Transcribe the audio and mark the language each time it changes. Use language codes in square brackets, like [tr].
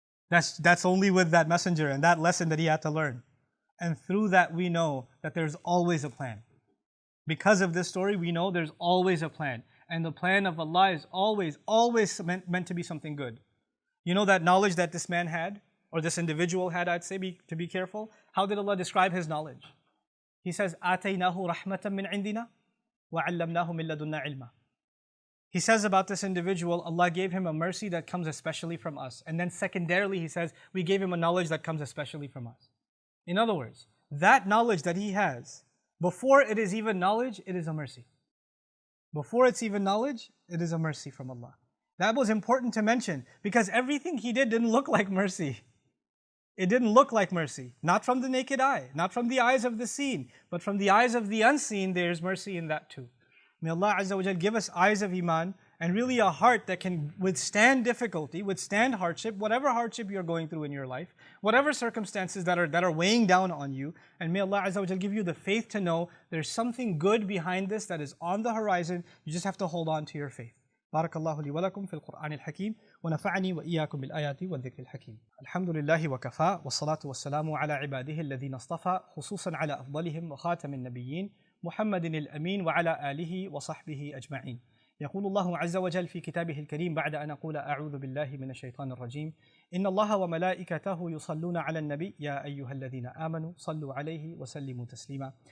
[en] That's only with that messenger and that lesson that he had to learn. And through that we know that there's always a plan. Because of this story, we know there's always a plan. And the plan of Allah is always meant to be something good. You know that knowledge that this man had, or this individual had, I'd say, to be careful? How did Allah describe his knowledge? He says, [ar] آتَيْنَاهُ رَحْمَةً مِّنْ عِنْدِنَا وَعَلَّمْنَاهُ مِن لَدُنَّا عِلْمًا. [en] He says about this individual, Allah gave him a mercy that comes especially from us. And then secondarily, he says, we gave him a knowledge that comes especially from us. In other words, that knowledge that he has, before it is even knowledge, it is a mercy. Before it's even knowledge, it is a mercy from Allah. That was important to mention because everything he did didn't look like mercy. It didn't look like mercy. Not from the naked eye, not from the eyes of the seen, but from the eyes of the unseen, there's mercy in that too. May Allah Azza wa Jal give us eyes of Iman and really a heart that can withstand difficulty, withstand hardship, whatever hardship you're going through in your life, whatever circumstances that are weighing down on you. And may Allah Azza wa Jal give you the faith to know there's something good behind this that is on the horizon. You just have to hold on to your faith. [ar] بارك الله لي ولكم في القرآن الحكيم ونفعني وإياكم بالآيات والذكر الحكيم. الحمد لله وكفى والصلاة والسلام على عباده الذين اصطفى خصوصا على أفضلهم وخاتم النبيين محمد الأمين وعلى آله وصحبه أجمعين. يقول الله عز وجل في كتابه الكريم بعد أن أقول أعوذ بالله من الشيطان الرجيم إن الله وملائكته يصلون على النبي يا أيها الذين آمنوا صلوا عليه وسلموا تسليما